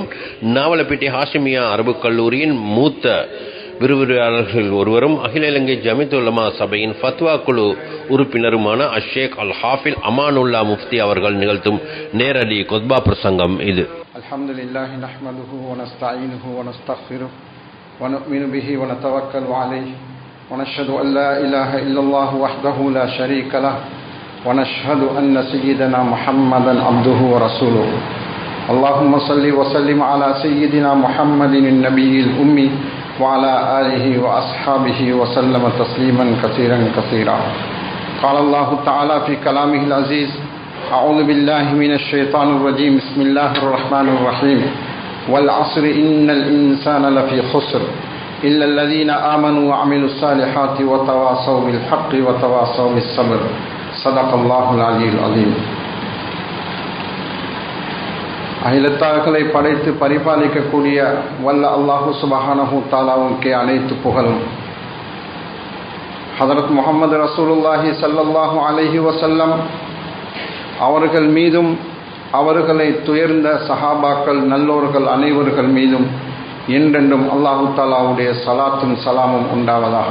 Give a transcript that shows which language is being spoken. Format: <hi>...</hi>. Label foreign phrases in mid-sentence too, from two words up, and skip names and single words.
<ta>நாவலப்பிட்டி ஹாஷிமியா அரபு கல்லூரியின் மூத்த விரிவுரையாளர்கள் ஒருவரும் அகில இலங்கை ஜமியத்துல் உலமா சபையின் ஃபத்வா குழு உறுப்பினருமான அஷேக் அல் ஹாஃபில் அமானுல்லா முஃப்தி அவர்கள் நிகழ்த்தும் நேரடி குத்பா பிரசங்கம் இது.</ta> <ar>الحمد لله نحمده و نستعينه و نستغفره و نؤمن به و نتوكل عليه و نشهد أن لا إله إلا الله وحده لا شريك له و نشهد أن سيدنا محمدا عبده و رسوله. اللهم صل وسلم على سيدنا محمد النبي الأمي وعلى آله وأصحابه وسلم تسليما كثيرا كثيرا. قال الله تعالى في كلامه العزيز: أعوذ بالله من الشيطان الرجيم. بسم الله الرحمن الرحيم. والعصر إن الإنسان لفي خسر إلا الذين آمنوا وعملوا الصالحات وتواصوا بالحق وتواصوا بالصبر. صدق الله العلي العظيم.</ar> <ta>அகிலத்தார்களை படைத்து பரிபாலிக்கக்கூடிய வல்ல அல்லாஹு சுப்ஹானஹு தஆலாவுக்கே அனைத்து புகழும். ஹதரத் முஹம்மது ரசூலுல்லாஹி</ta> <ar>صلى الله عليه وسلم</ar> <ta>அவர்கள் மீதும் அவர்களை துயர்ந்த சஹாபாக்கள் நல்லோர்கள் அனைவர்கள் மீதும் என்றென்றும் அல்லாஹு தஆலாவுடைய ஸலாத்தும் ஸலாமும் உண்டாவதாக.</ta>